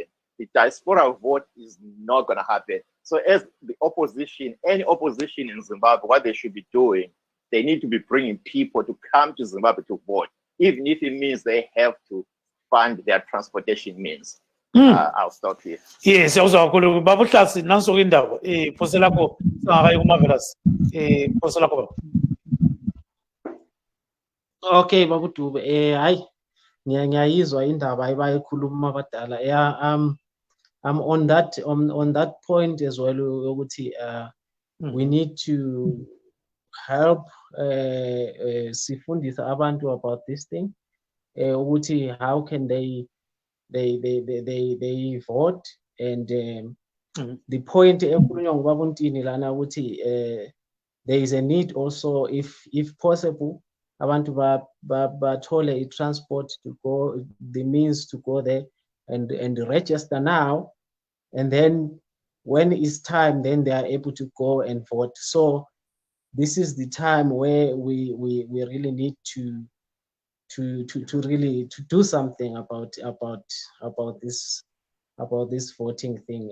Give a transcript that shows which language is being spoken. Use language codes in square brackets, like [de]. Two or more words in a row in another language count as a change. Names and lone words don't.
[en] The diaspora vote is not going to happen. So as the opposition, any opposition in Zimbabwe, what they should be doing, they need to be bringing people to come to Zimbabwe to vote, even if it means they have to fund their transportation means. I'll stop here. Yes, [nd] siyawuzwa kakhulu baba uhlasi nanso indaba phose lakho singakayi kumavelas phose lakho baba. Okay, Babu Dube, hayi ngiyayizwa indaba ayibayikhuluma abadala. [en] Yeah, I'm on that point as well ukuthi we need to help [nd] sifundisa abantu [en] about this thing, ukuthi how can they vote, and the point [nd] ekhulunywa ngubaba uNtini lana ukuthi [en] there is a need also, if possible, [nd] abantu bathole i-transport [en] to go, the means to go there and register now, and then when it's time, then they are able to go and vote. So this is the time where we really need to really do something about this voting thing.